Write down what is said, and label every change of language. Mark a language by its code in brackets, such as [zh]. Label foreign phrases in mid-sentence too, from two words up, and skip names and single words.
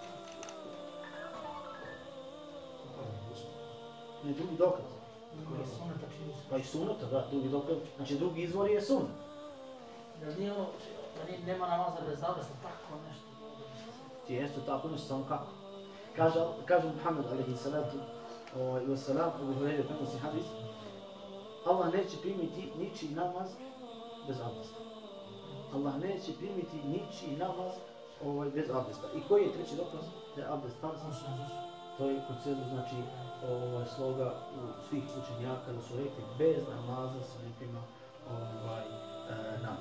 [bs] Ne, drugi dokaz. Pa i suneta, da, drugi dokaz. Znači drugi izvor je sunet. Da nije ono, da nema namaza bez abdesta, tako nešto. Jeste tako nešto, samo kako. Kaže Muhammed [ar] عليه الصلاة والسلام, [bs] Abu Hurajra prenosi hadis, Allah neće primiti ničiji namaz bez abdesta. Allah neće primiti ničiji namaz bez abdesta. I koji je treći dokaz da je abdest farz? To je konsenzus, znači sloga svih učenjaka da su rekli bez namaza se ne prima namaz.